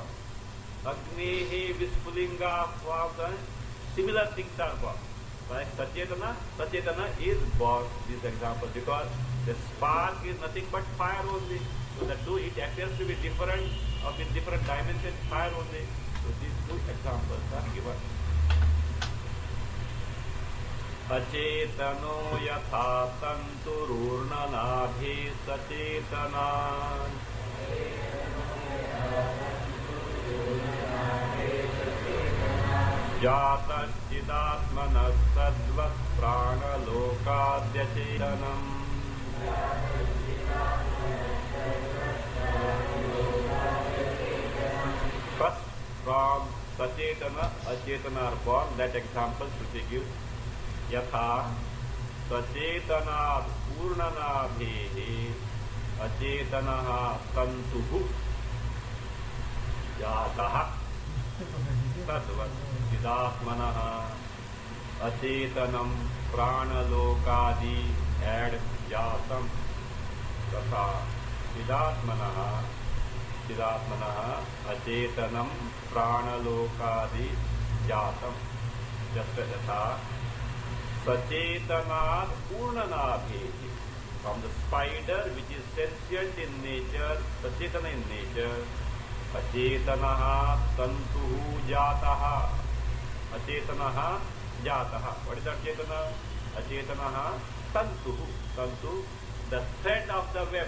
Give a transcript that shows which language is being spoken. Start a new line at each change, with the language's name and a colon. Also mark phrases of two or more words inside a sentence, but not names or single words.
Sanskrit: Agnehe Vispulinga,
English: similar things are born. Like Sachetana is born, this example, because the spark is nothing but fire only. So that though it appears to be different, or in different dimensions, fire only. So these two examples are given.
Sanskrit: Achetano yatha tantururnanabhi sachetana jataschidatmanas sadvat pranalokadyachenam.
English: First, from Sachetana, Achetana are born. That example Shruti gives.
Sanskrit: Yatha Sachetana Purnanabhehi Achetanaha Tantuhu Yataha Tadvat Siddhatmanaha Acetanam Pranalokadi Ad Jatam Tata Siddhatmanaha Acetanam Pranalokadi Jatam Jasta Sachetanad Purnanabhehi.
English: From the spider which is sentient in nature, Sachetana in nature,
Sanskrit: Achetanaha Tantuhu Jataha. Achetanaha Jataha.
English: What is Achetana?
Sanskrit: Achetanaha Tantuhu.
English: Tantu, the thread of the web.